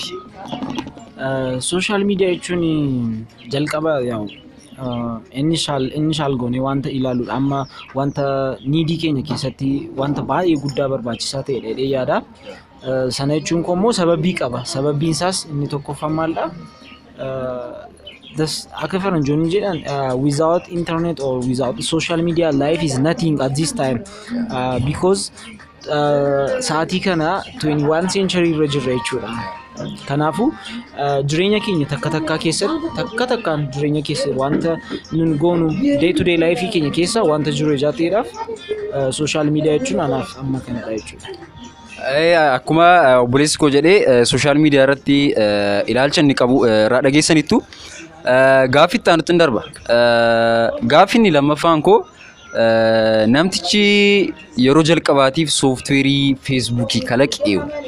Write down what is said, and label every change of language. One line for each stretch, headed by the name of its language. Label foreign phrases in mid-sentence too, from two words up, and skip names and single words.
English: Sooshaal miidiyaa
Oromo: jechuun jalqaba initial goonee wanta ilaaluudha. Amma wanta niidii keenya keessatti wanta baay'ee guddaa barbaachisaa ta'e dheedhee yaada. Sana jechuun immoo sababii qaba. Sababbiin isaas inni tokkoffaan maalidha? Akka faranjoonni jedhan
English: without internet or without social media life is nothing at this time because sa'aatii kana 21 century
Oromo: irra jirra jechuudha. Kanaafu jireenya keenya takka keessatti takkaan jireenya keessa wanta nun goonu
English: day to day life
Oromo: keenya keessa wanta jiru ijaateedhaaf
English: social media
Oromo: jechuun anaaf amma kanadha jechuudha. Akkuma obboleessi koo jedhee
English: sooshaal miidiyaa
Oromo: irratti ilaalcha inni qabu irraa dhageessanittu gaaffii itti aanutti darba. Gaaffiin lammaffaan koo namtichi yeroo jalqabaatiif sooftiweerii feesbuukii kalaqeewu.